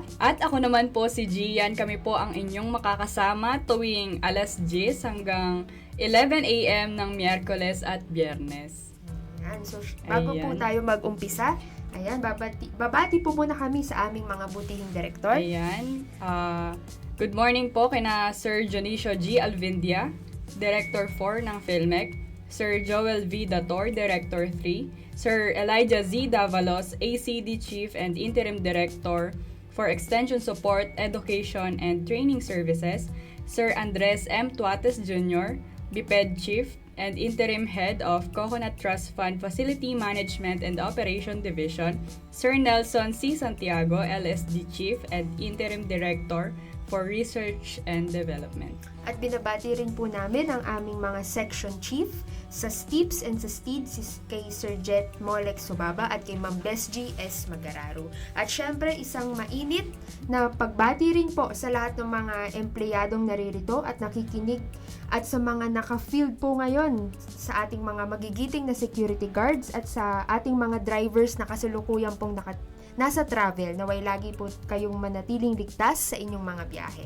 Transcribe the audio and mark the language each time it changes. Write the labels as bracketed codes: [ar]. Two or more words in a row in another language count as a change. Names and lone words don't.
[tl] At ako naman po si Gian. Kami po ang inyong makakasama tuwing alas 10 hanggang 11 a.m. ng Miyerkules at Biyernes. So, bago po tayo mag-umpisa, babati po muna kami sa aming mga butihing direktor. [en] Good morning [tl] po kina Sir Dionisio G. Alvindia, Director 4 ng PhilMec, Sir Joel V. Dator, Director 3, Sir Elijah Z. [en] Davalos, ACD Chief and Interim Director for Extension Support, Education and Training Services, Sir Andres M. Tuates Jr., BPED Chief and Interim Head of Coconut Trust Fund Facility Management and Operation Division, Sir Nelson C. Santiago, LSD Chief and Interim Director for Research and Development. [tl] At binabati rin po namin ang aming mga [en] Section Chief [tl] sa STIPS and sa STID, kay Sir Jet Molek Subaba at kay Ma'am Bes G. S. Magararo. At syempre, isang mainit na pagbati rin po sa lahat ng mga empleyadong naririto at nakikinig at sa mga naka-field po ngayon sa ating mga magigiting na [en] security guards [tl] at sa ating mga drivers na kasalukuyan pong nasa travel, naway lagi po kayong manatiling ligtas sa inyong mga biyahe.